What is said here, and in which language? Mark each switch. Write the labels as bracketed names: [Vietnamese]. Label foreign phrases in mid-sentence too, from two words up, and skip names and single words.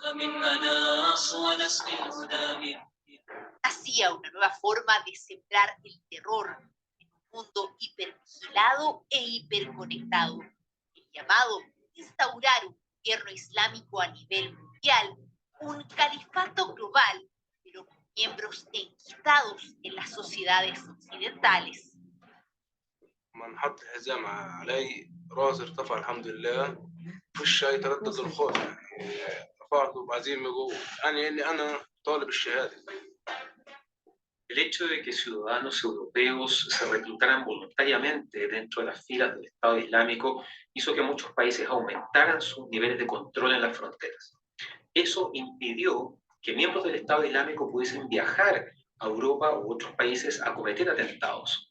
[Spanish] Hacía una nueva forma de sembrar el terror en un mundo hipervigilado e hiperconectado. El llamado instaurar un gobierno islámico a nivel mundial, un califato global, pero con miembros enquistados en las sociedades occidentales. [Arabic] من حط الحزام علي راسي ارتفع الحمد لله في الشاي تردد الخوف يعني رفعته بعزيمة قوة يعني اني انا طالب الشهادة. [Spanish] El hecho de que ciudadanos europeos se reclutaran voluntariamente dentro de las filas del Estado Islámico hizo que muchos países aumentaran sus niveles de control en las fronteras. Eso impidió que miembros del Estado Islámico pudiesen viajar a Europa u otros países a cometer atentados.